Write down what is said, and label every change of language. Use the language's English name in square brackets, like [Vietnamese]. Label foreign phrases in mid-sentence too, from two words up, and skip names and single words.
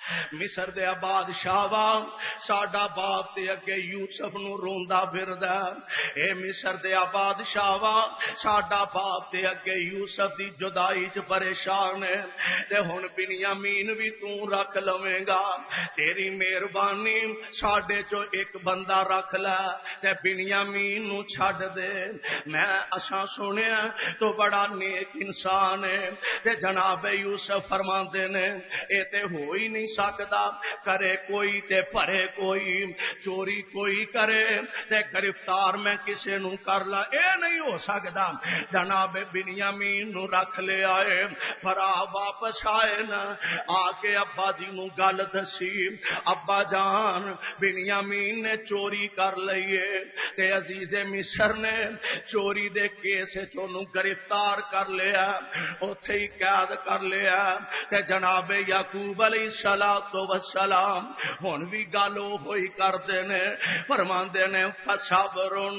[Punjabi] مصر دے بادشاہ وا ساڈا باپ تے اگے یوسف نو روندا پھردا اے مصر دے بادشاہ وا ساڈا باپ تے اگے یوسف دی جدائی چ پریشان ہے تے ہن بنیامین وی تو رکھ لویں گا تیری مہربانی ساڈے چو ایک بندہ رکھ لے تے بنیامین نو چھڈ دے میں اساں سنیا تو بڑا نیک انسان ہے تے جناب یوسف فرماندے نے اے تے ہو ہی نہیں سکدا کرے کوئی تے بھرے کوئی چوری کوئی کرے تے گرفتار میں کسے نو کر لا اے نہیں ہو سکدا جناب بنیامین نو رکھ لے آئے بھرا واپس آئے نا آ کے ابا جی نو گل دسی ابا جان بنیامین نے چوری کر لئیے تے عزیز مصر نے چوری دے کیس چونوں گرفتار کر لیا اوتھے ہی قید کر لیا تے جناب یعقوب [Arabic] علیہ السلام [Punjabi] ہن وی گل ہوئی کردے نے فرماندے نے فصبر